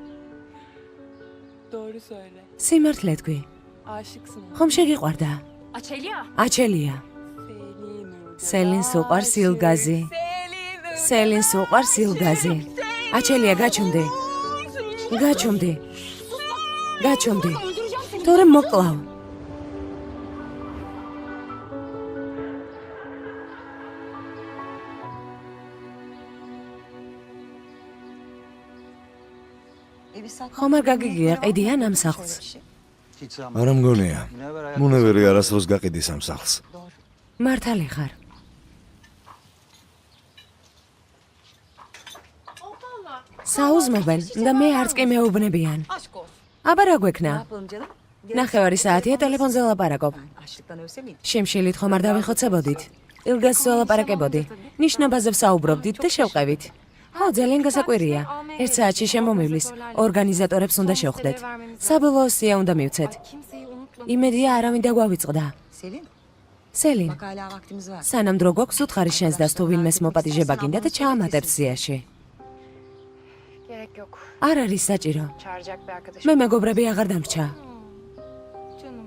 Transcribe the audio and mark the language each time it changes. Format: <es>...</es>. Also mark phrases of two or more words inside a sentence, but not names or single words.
<tr>Doğru söyle.</tr> <ka>სიმართლე თქვი.</ka> <tr>Aşıksın.</tr> <ka>ხომ შეგიყვარდა? Açelya. აჩელია. Selin. სელინს უყვარს ილგაზი. სელინს უყვარს ილგაზი. აჩელია, გაჩუმდი. გაჩუმდი. გაჩუმდი.</ka> <tr>Öldüreceğim seni.</tr> <ka>თორემ მოკლავ.</ka> <tr>Bir saat</tr> <ka>ხომ არ გაგიგია ყიდიან ამ სახლს?</ka> <tr>Hiç zaman.</tr> <ka>არა მგონია.</ka> <tr>Münevver hayat</tr> <ka>მუნევერი არასდროს გაყიდის ამ სახლს. მართალი ხარ. საუზმობენ და მე არც კი მეუბნებიან.</ka> <tr>Aşk olsun.</tr> <ka>აბა რა Ne გვექნა?</ka> <tr>yapalım canım?</tr> <ka>ნახევარი საათია ტელეფონზე ვლაპარაკობ.</ka> <tr>Açlıktan ölse miydik?</tr> <ka>შემშილით ხომ არ დავიხოცებოდით? ილგას ველაპარაკებოდი. ნიშნობაზე ვსაუბრობდით და შევყევით. ხო, ძალიან გასაკვირია. 1 საათში შემომივლის. ორგანიზატორებს უნდა შევხვდეთ. საბოლოო სია უნდა მივცეთ.</ka> <tr>Kimseyi unutma.</tr> <ka>იმედია არავინ დაგვავიწყდა. Selin, სელინ,</ka> <tr>bak hala vaktimiz var.</tr> <ka>სანამ დრო გვაქვს უთხარი შენს და თუ ვინმეს მოპატიჟება გინდა და ჩაამატებ სიაში.</ka> <tr>Gerek yok.</tr> <ka>არ არის საჭირო.</ka> <tr>Çağıracak bir arkadaşım.</tr> <ka>მე მეგობრები აღარ დამრჩა. Canım.</ka>